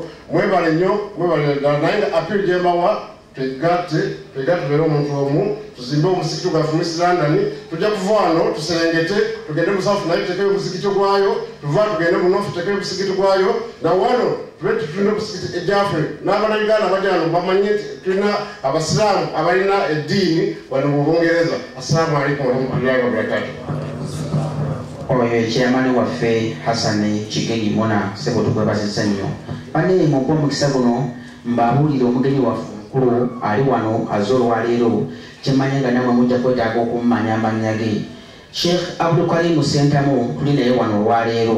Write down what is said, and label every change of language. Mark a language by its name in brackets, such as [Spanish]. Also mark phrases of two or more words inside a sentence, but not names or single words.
[Ganda] Mwebale nnyo, mwebale ddala. Naye nga appeal gye mbawa twegatte tubeere omuntu omu, tuzimbe omusigiti gwaffe mu East London. Tujja kuva wano tuserengete tugende mu south naye tutekeyo omusigiti gwayo, tuva tugende mu north tutekeyo omusigiti gwayo, na wano tulina omusigiti egyaffe n'Abannayuganda abajja wano bamanye tulina abasiraamu abalina eddiini wano mu Bungereza. [Arabic] السلام عليكم ورحمة الله وبركاته. [Ganda] Oyo ekyamani waffe Hassan Kigenyi Mona sebo tukwebazizza nnyo. Bane mugwa omukisa guno mbabuulire omugenyi waffe omukulu ali wano azze olwaleero kyemmanye nga namwe mujja kwetaaga okummanya amannya ge. Sheikh Abdulkarim Sentamu tuli naye wano olwaleero.